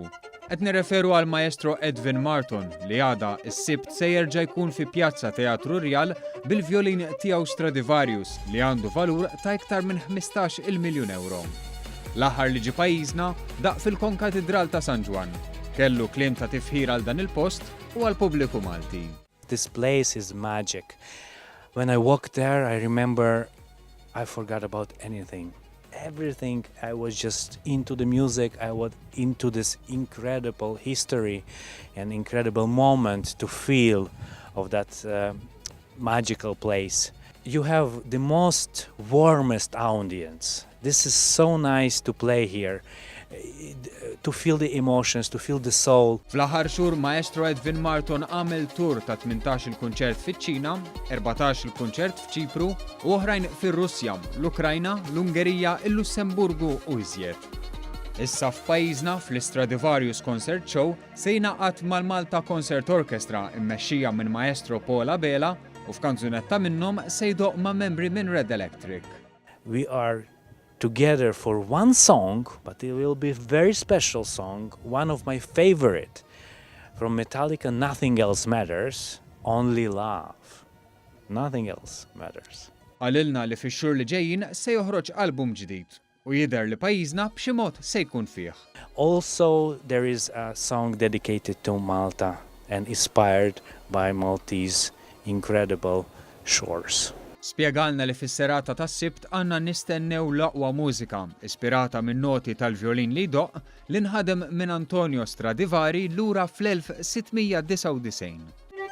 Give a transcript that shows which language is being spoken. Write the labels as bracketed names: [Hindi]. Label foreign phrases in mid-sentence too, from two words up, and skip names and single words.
[Maltese] Qed nirreferu għal maestro Edwin Marton li għada s-sibt se jerġa' jkun fi Pjazza Teatru Rjal bil-vjolin tiegħu Stradivarius li għandu valur ta' iktar minn 15 miljun euro. L-aħħar li ġie pajjiżna daq fil-Konkatedral ta' San Ġwan. Kellu kliem ta' tifħir għal dan il-post u għal pubbliku Malti. [English] This place is magic. When I walked there, I remember I forgot about anything. Everything, I was just into the music, I was into this incredible history and incredible moment to feel of that magical place. You have the most warmest audience. This is so nice to play here, to feel the emotions, to feel the soul. [Maltese] Fl-aħħar xhur Maestro Edwin Marton għamel tur ta' 18 il-kunċert fiċ-Ċina, 14 il-kunċert f'Ċipru u oħrajn fir-Russja, l-Ukrajna, l-Ungerija, il-Lussemburgu u iżjed. Issa f'pajjiżna fl-Stradivarius Concert Show se jingħaqad mal-Malta Concert Orchestra immexxija minn Maestro Paul Abela u f'kanzunetta minnhom se jdoq ma' membri minn Red Electric. [English] We are together for one song, but it will be a very special song, one of my favorite. From Metallica, Nothing Else Matters, Only Love. Nothing else matters. [Maltese] Għalilna li fix-xhur li ġejjin se joħroġ album ġdid u jidher li pajjiżna b'xi mod se jkun fih. [English] Also, there is a song dedicated to Malta and inspired by Maltese incredible shores. [Maltese] Spjegalna li fis-serata tas-sibt għandna nistennew l-aqwa mużika ispirata minn noti tal-vjolin li jdoqq li nħadem minn Antonio Stradivari lura fl-1699.